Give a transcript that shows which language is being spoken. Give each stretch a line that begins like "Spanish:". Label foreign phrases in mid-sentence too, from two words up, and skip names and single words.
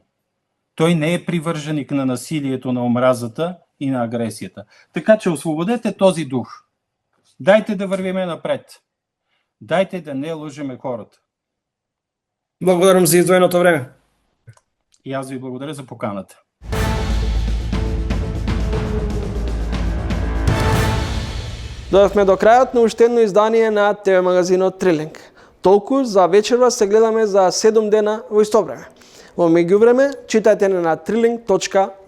Bulgarian: Той не е привърженик на насилието, на омразата и на агресията. Така че освободете този дух. Дайте да вървиме напред. Дайте да не лъжеме хората.
Macedonian: Благодарам за издвоеното време.
Bulgarian: И аз ви благодаря за поканата.
Macedonian: Дојдовме до крајот на уште едно издание на ТВ магазинот Трилинг. Толку за вечерва се гледаме за 7 дена во исто време. Во меѓувреме, читајте на trilling.mk.